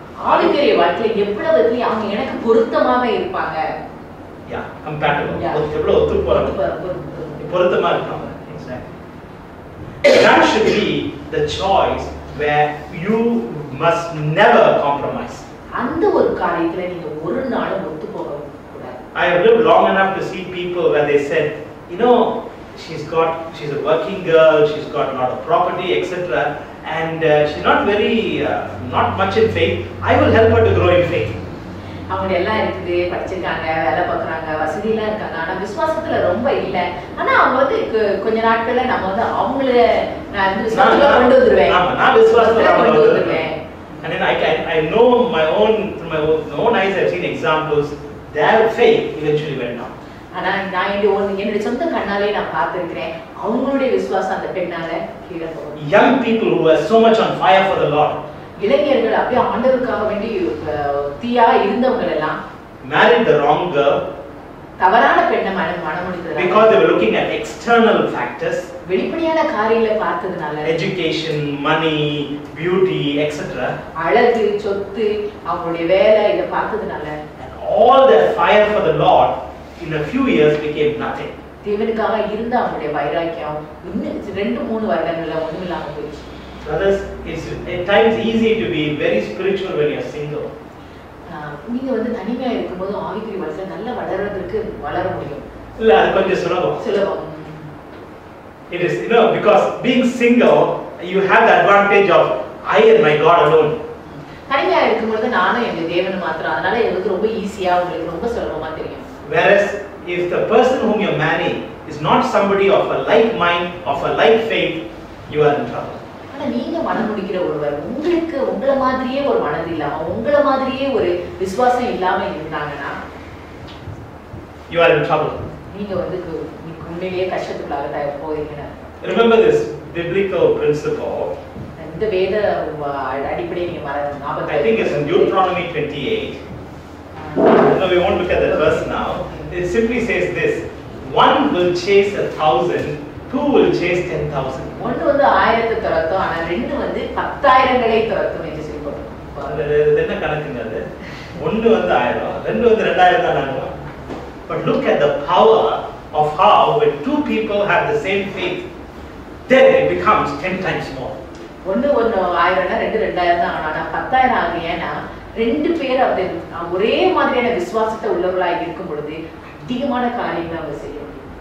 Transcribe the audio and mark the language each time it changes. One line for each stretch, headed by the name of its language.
Tamil: ஆவிக்குரிய வாழ்க்கையில எவ்வளவு அவங்க எனக்கு பொருத்தமாக இருப்பாங்க.
English: Yeah, compatible.
Tamil: எவ்வளவு ஒத்து போறாங்க. பொருத்தமா இருப்பாங்க.
English: Exactly. That should be the choice where you must never compromise.
Tamil: அந்த ஒரு காரியத்துல நீங்க ஒரு நாளும் ஒத்து போக கூடாது.
English: I have lived long enough to see people where they said, you know, she's a working girl, she's got a lot of property, etc. And she's not much in faith. I will help her to grow in faith.
Tamil: அவங்க எல்லாம் இருக்குது, படிச்சிருக்காங்க, வேலை பார்க்குறாங்க, வசதியெல்லாம் இருக்காங்க, ஆனா விசுவாசத்துல ரொம்ப இல்லை. ஆனா அவங்க வந்து கொஞ்ச நாட்கள்ல நம்ம வந்து அவங்கள நான் வந்து விசுவாசத்துல கொண்டு வந்துருவேன். ஆமா, நான் விசுவாசத்துல கொண்டு வந்துருவேன்.
English: And then I know through my own eyes I've seen examples their faith eventually went down.
Tamil: ஆனா நான் என்னுடைய சொந்த கண்ணாலே நான் பார்த்திருக்கிறேன் அவங்களுடைய விசுவாசம் அந்த பெண்ணால கீழே போகும்.
English: Young people who were so much on fire for the Lord,
Tamil: இளைஞர்கள் அப்படியே ஆண்டவருக்காக வேண்டி தீயா இருந்தவங்க எல்லாம்
English: married the wrong girl
Tamil: தவறான பெண்ணை மணமுடித்தது
English: because they were looking at external factors,
Tamil: வெளிப்படையான காரியங்களை பார்த்ததுனால,
English: education, money, beauty, etc.
Tamil: அழகு, சொத்து, அவங்களுடைய வேலை இதை பார்த்ததுனால
English: all their fire for the Lord in a few years became nothing.
Tamil: தேவனுக்காக இருந்த அவங்களுடைய வைராக்கியம் இன்னும் 2-3 வருடங்கள்ல ஒண்ணுமில்லாம போயிடுச்சு.
English: Brothers, it's at times easy to be very spiritual when you're single.
Tamil: நீங்க வந்து தனிமையா இருக்கும்போது ஆவிக்குரிய வாழ்க்கை நல்லா வளர முடியும். இல்ல, அது கொஞ்சம் சுலபம்.
English: It is, because being single, you have the advantage of I and my God alone.
Tamil: தனிமையா இருக்கும்போது நானும் எங்க தேவன் மாத்திரம், அதனால இது வந்து ரொம்ப ஈஸியா உங்களுக்கு ரொம்ப சுலபமா தெரியும்.
English: Whereas if the person whom you marry is not somebody of a like mind, of a like faith, you are in trouble.
Tamil: ஆனா நீங்க மனம் முடிக்கிற ஒருவர் உங்கள மாதிரியே ஒரு மனது இல்லாம, உங்கள மாதிரியே ஒரு விசுவாசம் இல்லாம இருந்தாங்கன்னா
English: you are in trouble.
Tamil: நீங்க வந்து உண்மையிலேயே கஷ்டத்துக்குள்ளாக போறீங்க.
English: Remember this biblical principle.
Tamil: இந்த வேத அடிப்படையை நீங்க ஞாபகம்.
English: I think it's in Deuteronomy 28. No, we won't look at that verse now. It simply says this: one will chase 1,000, two will chase 10,000.
Tamil: ஒன்று வந்து 1000 துரத்தும், ஆனா ரெண்டு வந்து 10,000களை துரத்தும் என்று சொல்லி போட்டுருக்கோம். அது என்ன கணக்குங்க அது? ஒன்று வந்து 1000, ரெண்டு வந்து 2000 தான் ஆகும்.
English: But look at the power of how when two people have the same faith, then it becomes 10 times more.
Tamil: ஒன்று 1000னா ரெண்டு 2000 தான், ஆனா 10,000 ஆகுதுன்னா ரெண்டு பேர் அது ஒரே மாதிரியான விசுவாசத்தை உள்ளவர்களாக இருக்கும் பொழுது அதிகமான காரியங்களை அவங்க செய்ய முடியும்.